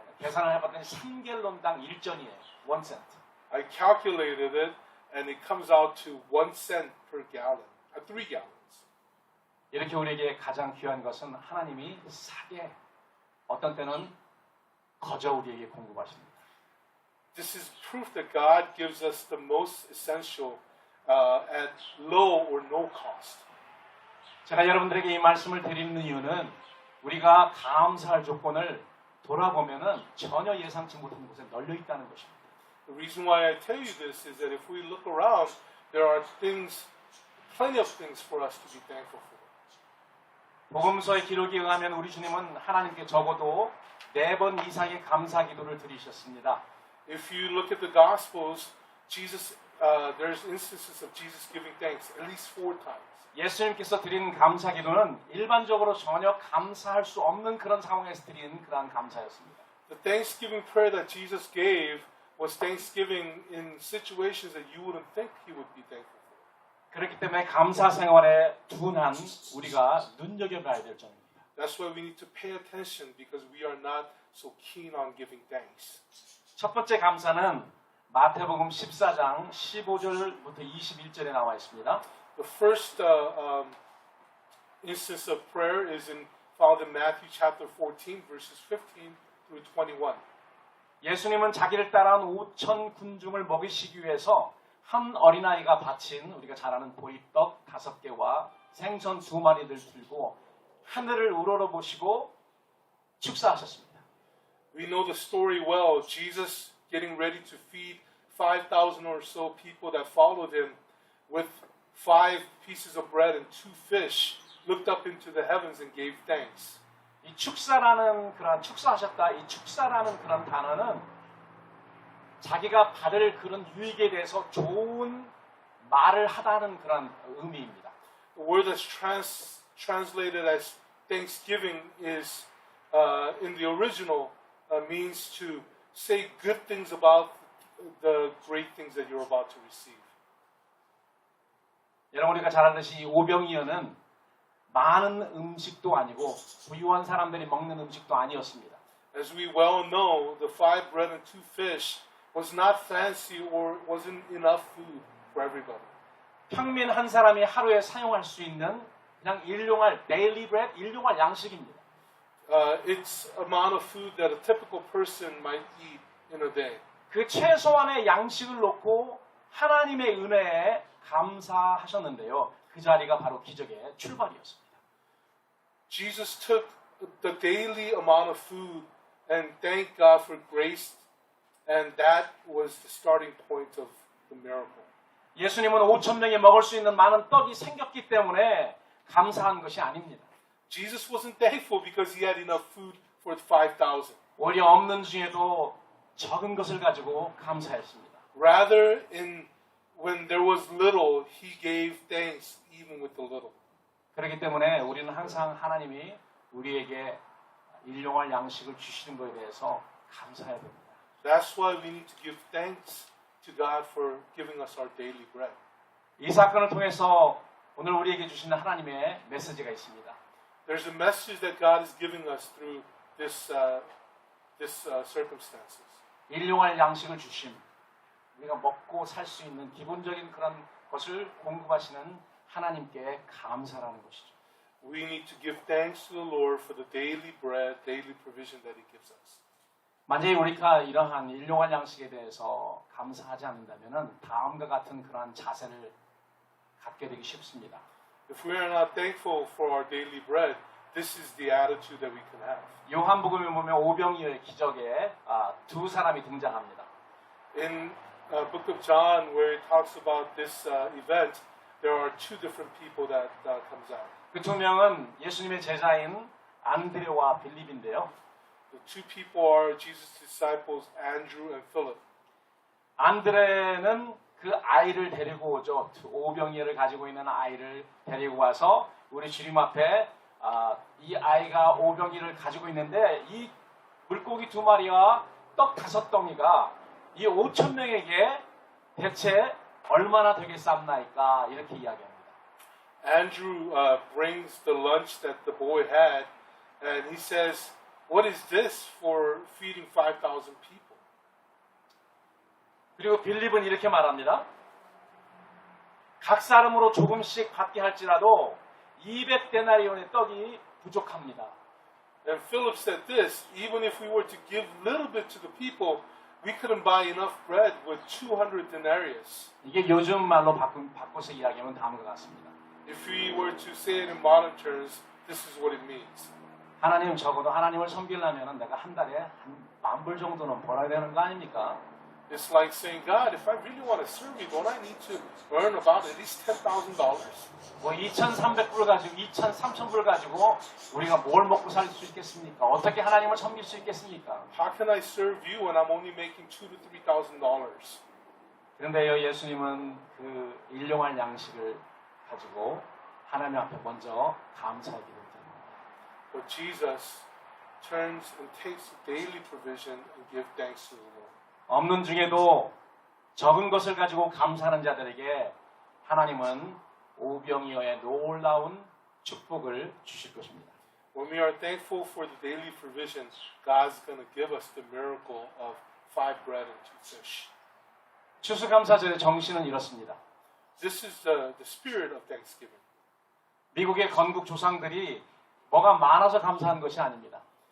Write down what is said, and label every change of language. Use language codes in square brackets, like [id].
[ko] 계산을 해봤더니 3갤런당 1전이에요. 1센트. [en] I calculated it, and it comes out to 1 cent per gallon, 3 gallons. [ko] 이렇게 우리에게 가장 귀한 것은 하나님이 싸게 어떤 때는 거저 우리에게 공급하십니다. [en] This is proof that God gives us the most essential at low or no cost. [ko] 제가 여러분들에게 이 말씀을 드리는 이유는 우리가 감사할 조건을 돌아보면은 전혀 예상치 못한 곳에 널려 있다는 것입니다. [en] The reason why I tell you this is that if we look around, there are plenty of things for us to be thankful for. [ko] 복음서의 기록에 의하면 우리 주님은 하나님께 적어도 4번 이상의 감사 기도를 드리셨습니다. [en] If you look at the Gospels, there's instances of Jesus giving thanks at least 4 times. [ko] 예수님께서 드린 감사 기도는 일반적으로 전혀 감사할 수 없는 그런 상황에서 드리는 그러한 감사였습니다. [en] The thanksgiving prayer that Jesus gave was thanksgiving in situations that you wouldn't think he would be thankful for. [ko] 그렇기 때문에 감사 생활에 둔한 우리가 눈여겨봐야 될 점입니다. [en] That's why we need to pay attention because we are not so keen on giving thanks. [ko] 첫 번째 감사는 마태복음 14장 15절부터 21절에 나와 있습니다. [en] The first instance of prayer is found in Matthew chapter 14, verses 15 through 21. [ko] 예수님은 자기를 따라온 5천 군중을 먹이시기 위해서 한 어린아이가 바친 우리가 잘 아는 보리떡 5개와 생선 2마리를 들고 하늘을 우러러보시고 축사하셨습니다. [en] We know the story well. Jesus getting ready to feed 5,000 or so people that followed him with 5 pieces of bread and 2 fish, looked up into the heavens and gave thanks. [ko] 이 축사라는 그런 축사하셨다. 이 축사라는 그런 단어는 자기가 받을 그런 유익에 대해서 좋은 말을 하다는 그런 의미입니다. [en] The word that's translated as thanksgiving is in the original means to say good things about the great things that you're about to receive. [ko] 여러분 우리가 잘 아듯이 이 오병이어는 많은 음식도 아니고 부유한 사람들이 먹는 음식도 아니었습니다. [en] As we well know, the 5 bread and 2 fish was not fancy or wasn't enough food for everybody. [ko] 평민 한 사람이 하루에 사용할 수 있는 그냥 일용할 [en] daily bread, [ko] 일용할 양식입니다. [en] It's amount of food that a typical person might eat in a day. [ko] 그 최소한의 양식을 놓고 하나님의 은혜에 감사하셨는데요. 그 자리가 바로 기적의 출발이었습니다. [en] Jesus took the daily amount of food and thanked God for grace, and that was the starting point of the miracle. [ko] 예수님은 5천 명이 먹을 수 있는 많은 떡이 생겼기 때문에 감사한 것이 아닙니다. [en] Jesus wasn't thankful because he had enough food for the 5,000. [ko] 오히려 없는 중에도 적은 것을 가지고 감사했습니다. [en] Rather, when there was little, he gave thanks even with the little. [ko] 그렇기 때문에 우리는 항상 하나님이 우리에게 일용할 양식을 주시는 것에 대해서 감사해야 됩니다. [en] That's why we need to give thanks to God for giving us our daily bread. [ko] 이 사건을 통해서 오늘 우리에게 주시는 하나님의 메시지가 있습니다. [en] There's a message that God is giving us through this circumstances. [ko] 일용할 양식을 주심, 우리가 먹고 살 수 있는 기본적인 그런 것을 공급하시는 하나님께 감사라는 것이죠. [en] We need to give thanks to the Lord for the daily bread, daily provision that He gives us. [ko] 만약에 우리가 이러한 일용할 양식에 대해서 감사하지 않는다면 다음과 같은 그러한 자세를 갖게 되기 쉽습니다. [en] If we are not thankful for our daily bread, this is the attitude that we can have. [ko] 요한복음에 보면 오병이어의 기적에 두 사람이 등장합니다. [en] In Book of John, where it talks about this event, there are 2 different people that comes out. [ko] 그 두 명은 예수님의 제자인 안드레와 빌립인데요. [en] The 2 people are Jesus' disciples, Andrew and Philip. [ko] 안드레는 그 아이를 데리고 오죠. 오병이어를 가지고 있는 아이를 데리고 와서 우리 주님 앞에 이 아이가 오병이를 가지고 있는데 이 물고기 2마리와 떡 5덩이가 이 5천 명에게 대체 얼마나 되겠습니까? 이렇게 이야기합니다. [en] Andrew brings the lunch that the boy had, and he says, "What is this for feeding 5,000 people?" [ko] 그리고 빌립은 이렇게 말합니다. 각 사람으로 조금씩 받게 할지라도 200데나리온의 떡이 부족합니다. [en] And Philip said this, even if we were to give little bit to the people, we couldn't buy enough bread with 200 denarius. [ko] 이게 요즘 말로 바꿔서 이야기하면 다음과 같습니다. [en] If we were to say it in modern terms, this is what it means. [ko] 하나님 적어도 하나님을 섬기려면 내가 한 달에 한 10,000불 정도는 벌어야 되는 거 아닙니까? [en] It's like saying, God, if I really want to serve you, don't I need to earn about at least $10,000? [ko] 뭐 2,300불 가지고 2,300불 가지고 우리가 뭘 먹고 살 수 있겠습니까? 어떻게 하나님을 섬길 수 있겠습니까? [en] How can I serve you when I'm only making $2,000 to $3,000? [ko] 그런데요, 예수님은 그 일용할 양식을 가지고 하나님 앞에 먼저 감사의 기도를 드립니다. [en] But Jesus turns and takes daily provision and gives thanks to the Lord. [ko] 없는 중에도 적은 것을 가지고 감사하는 자들에게 하나님은 오병이어의 놀라운 축복을 주실 것입니다. [en] When we are thankful for the daily provision, God's going to give us the miracle of 5 bread and 2 fish. [ko] 추수감사절의 정신은 이렇습니다. [en] This is the spirit of Thanksgiving. [ko] 미국의 건국 조상들이 뭐가 많아서 감사한 것이 아닙니다.